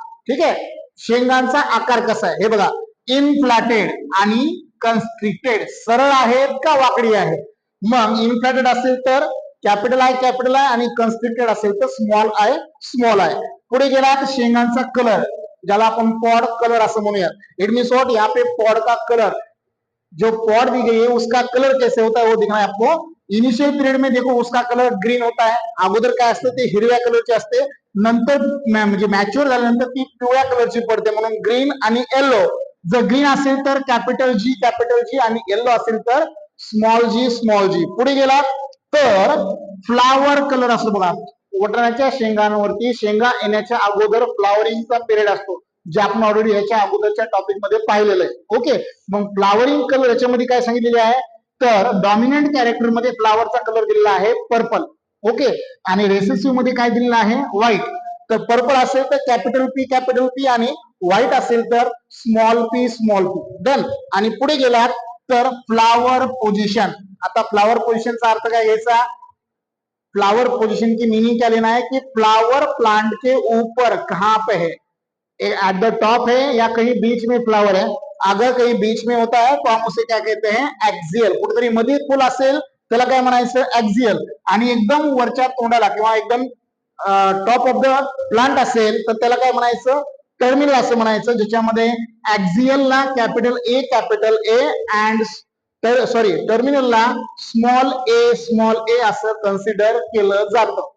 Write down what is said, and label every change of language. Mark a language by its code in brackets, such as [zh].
[mr] ठीक आहे, शेंगांचा आकार कसा आहे हे बघा. इनफ्लॅटेड आणि कन्स्ट्रिक्टेड. सरळ आहेत का वाकडी आहे? मग इनफ्लॅटेड असेल तर कॅपिटल आय आणि कन्स्ट्रिक्टेड असेल तर स्मॉल आय. पुढे गेला तर शेंगांचा कलर. ज्याला आपण पॉड कलर असं म्हणूयात। [en] it means what, [hi] यहाँ पे पॉड का कलर, जो पॉड दी गई है उसका कलर कैसे होता है वो दिखना है आपको। इनिशियल पिरियड में देखो उसका कलर ग्रीन होता है, [mr] अगोदर काय असतं ते हिरव्या कलरचे असते, नंतर म्हणजे मॅच्युअर झाल्यानंतर ती पिवळ्या कलरची पडते, म्हणून ग्रीन आणि येलो। जर ग्रीन असेल तर कॅपिटल जी आणि येलो असेल तर स्मॉल जी। पुढे गेला तर फ्लावर कलर असतो बघा, वटाण्याच्या शेंगांवरती शेंगा येण्याच्या अगोदर फ्लावरिंगचा पिरियड असतो, जे आपण ऑलरेडी याच्या अगोदरच्या टॉपिक मध्ये पाहिलेलं आहे। ओके, मग फ्लावरिंग कलर याच्यामध्ये काय सांगितलेले आहे तर डॉमिनंट कॅरेक्टर मध्ये फ्लावरचा कलर दिलेला आहे पर्पल। ओके, आणि रेसेसिव्ह मध्ये काय दिलेलं आहे व्हाईट। तर पर्पल असेल तर कॅपिटल पी आणि व्हाईट असेल तर स्मॉल पी। डन। आणि पुढे गेलात तर फ्लावर पोजिशन। आता फ्लावर पोजिशनचा अर्थ काय घ्यायचा, [hi] फ्लावर पोजिशन की मीनिंग क्या लेना है कि फ्लावर प्लांट के ऊपर कहां पे है, [en] at the top [hi] है या कहीं बीच में फ्लावर है। अगर कहीं बीच में होता है तो हम उसे क्या कहते हैं एक्झियल। [mr] कुठेतरी मध्ये फुल असेल त्याला काय म्हणायचं एक्झियल, आणि एकदम वरच्या तोंडाला किंवा एकदम टॉप ऑफ द प्लांट असेल तर त्याला काय म्हणायचं टर्मिनल असं म्हणायचं, ज्याच्यामध्ये एक्झियलला कॅपिटल ए अँड टर्मिनलला स्मॉल ए असं कन्सिडर केलं जातं।